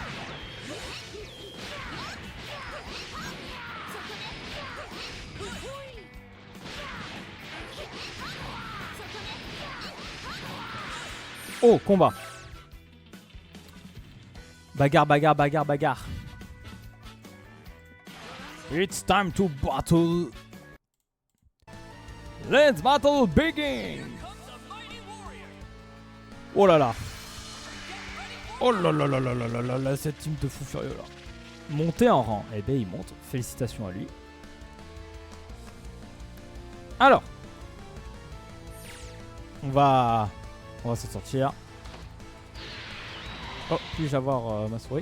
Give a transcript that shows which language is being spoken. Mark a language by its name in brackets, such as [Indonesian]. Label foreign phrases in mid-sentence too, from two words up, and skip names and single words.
[French] Oh, combat. Bagarre, bagarre, bagarre, bagarre. [English] It's time to battle. Let's battle begin. [French] Oh là là. Oh là là là là là là là là, cette team de fou furieux là. Monter en rang. Eh ben il monte. Félicitations à lui. Alors. On va s'en sortir. Oh, puis-je avoir ma souris?